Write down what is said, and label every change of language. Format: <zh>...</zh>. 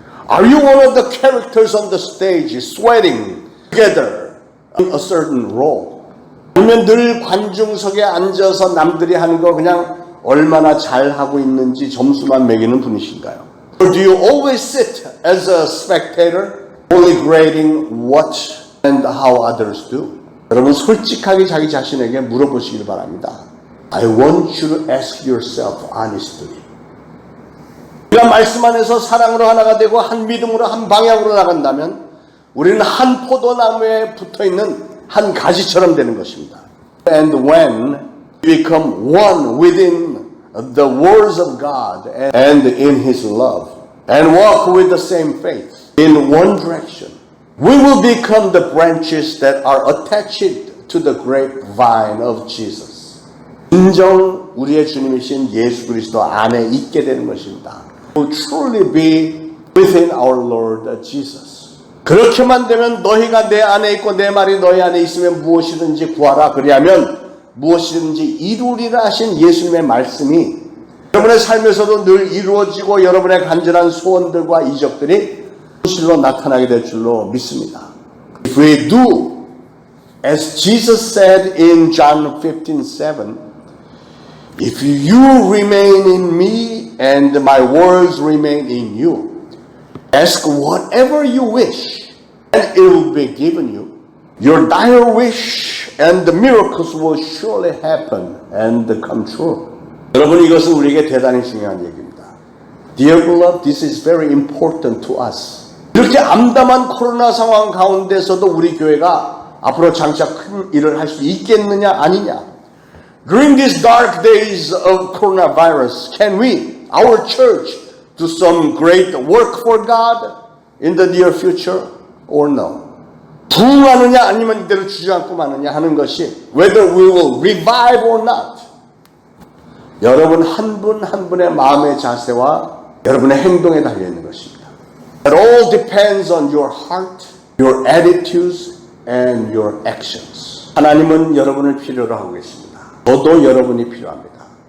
<en>Are you one of the characters on the stage sweating together in a certain role?</en> <ko>아니면 늘 관중석에 앉아서 남들이 하는 거 그냥 얼마나 잘하고 있는지 점수만 매기는 분이신가요?</ko> <en>Or do you always sit as a spectator, only grading what and how others do?</en> <ko>여러분 솔직하게 자기 자신에게 물어보시길 바랍니다.</ko> <en>I want you to ask yourself honestly.</en> <ko>우리가 말씀 안에서 사랑으로 하나가 되고 한 믿음으로 한 방향으로 나간다면 우리는 한 포도나무에 붙어있는 한 가지처럼 되는 것입니다.</ko> <en>And when we become one within the words of God and in His love and walk with the same faith in one direction, we will become the branches that are attached to the grapevine of Jesus.</en> <ko>진정 우리의 주님이신 예수 그리스도 안에 있게 되는 것입니다.</ko> <en>Will truly be within our Lord Jesus.</en> <ko>그렇게만 되면 너희가 내 안에 있고 내 말이 너희 안에 있으면 무엇이든지 구하라 그리하면 무엇이든지 이루리라 하신 예수님의 말씀이 여러분의 삶에서도 늘 이루어지고 여러분의 간절한 소원들과 이적들이 현실로 나타나게 될 줄로 믿습니다.</ko> <en>If we do as Jesus said in John 15:7, if you remain in me and my words remain in you, ask whatever you wish and it will be given you. Your dire wish and the miracles will surely happen and come true.</en> <ko>여러분 이것은 우리에게 대단히 중요한 얘기입니다.</ko> <en>Dear beloved, this is very important to us.</en> <ko>이렇게 암담한 코로나 상황 가운데서도 우리 교회가 앞으로 장차 큰 일을 할 수 있겠느냐 아니냐.</ko> <en>During these dark days of coronavirus, can we, our church, do some great work for God in the near future or no?</en> <ko>부흥하느냐 아니면 이대로 주저앉고 마느냐 하는 것이</ko> <en>whether we will revive or not.</en> <ko>여러분 한 분 한 분의 마음의 자세와 여러분의 행동에 달려있는 것입니다.</ko> <en>It all depends on your heart, your attitudes, and your actions.</en> <ko>하나님은 여러분을 필요로 하고 계십니다. 저도 여러분이 필요합니다.</ko>